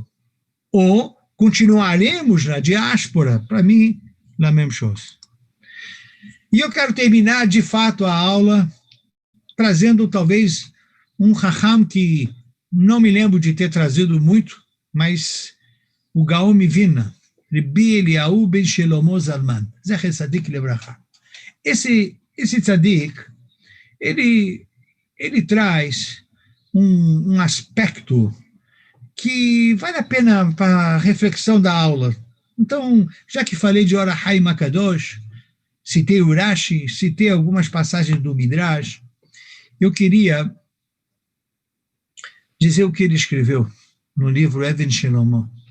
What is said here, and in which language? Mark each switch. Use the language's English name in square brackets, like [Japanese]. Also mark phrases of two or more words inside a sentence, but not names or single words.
[Portuguese] Ou continuaremos na diáspora, para mim, na mesma coisa. E eu quero terminar, de fato, a aula trazendo talvez um Raham que não me lembro de ter trazido muito, mas o Gaon Mivina, Rabbi Eliyahu ben Shlomo Zalman, [Hebrew] זכר צדיק לברכה. [Portuguese] Esse tzadik, ele traz um aspecto que vale a pena para a reflexão da aula. Então, já que falei de Ora Haim Akadosh, citei o Rashi, citei algumas passagens do Midrash, eu queria dizer o que ele escreveu no livro Even Shelema.